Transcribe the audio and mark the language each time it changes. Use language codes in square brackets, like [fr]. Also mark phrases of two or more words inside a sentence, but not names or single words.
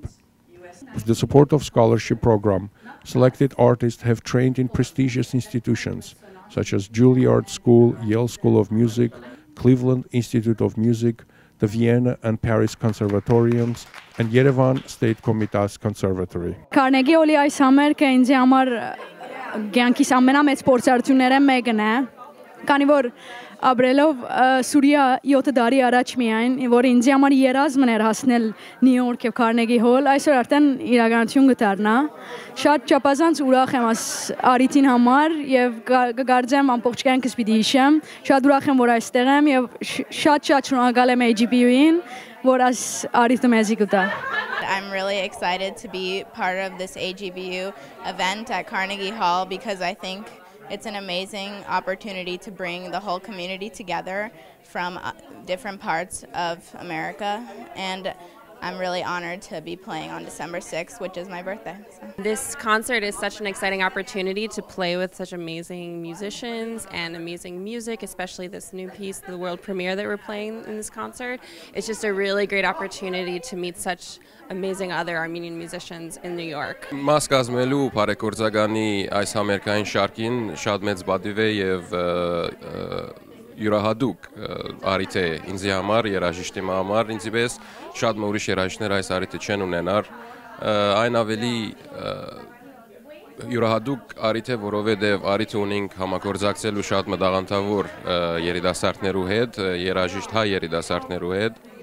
[en] With the support of scholarship program, selected artists have trained in prestigious institutions such as Juilliard School, Yale School of Music, Cleveland Institute of Music, the Vienna and Paris Conservatoriums, and Yerevan State Komitas Conservatory. [hy] Carnegie Hall-ի այս համերգը ինձ համար կյանքիս ամենամեծ փորձառությունները մեկն է, քանի որ ապրելով Սուրիա 7 տարի առաջ միայն, որ ինձ համար երազմն էր հասնել Նյու Յորք եւ Carnegie Hall, այսօր արդեն իրականություն կդառնա։ Շատ չափազանց ուրախ եմ այս արիթին համար եւ կգարձեմ ամբողջ կյանքս պիտի հիշեմ։ Շատ ուրախ եմ, որ այստեղ եմ եւ շատ շնորհակալ եմ AGBU-ին, որ այս արիթը մեզ կտա։ [en] I'm really excited to be part of this AGBU event at Carnegie Hall because I think it's an amazing opportunity to bring the whole community together from different parts of America, and I'm really honored to be playing on December 6th, which is my birthday. So. This concert is such an exciting opportunity to play with such amazing musicians and amazing music, especially this new piece, the world premiere that we're playing in this concert. It's just a really great opportunity to meet such amazing other Armenian musicians in New York. [hy] Մաս կազմելու բարեգործականի այս համերգային շարքին շատ մեծ բադիվ է եւ յուրահատուկ արիթ է ինձի համար, երաժիշտի համար, ինձի պես շատ ուրիշ երաժիշտներ այս արիթը չեն ունենար, այն ավելի յուրահատուկ արիթ է, որովհետև արիթ ունենք համագործակցելու շատ մտաղանդավոր երիտասարդներու հետ, երաժիշտ հայ երիտասարդներու հետ,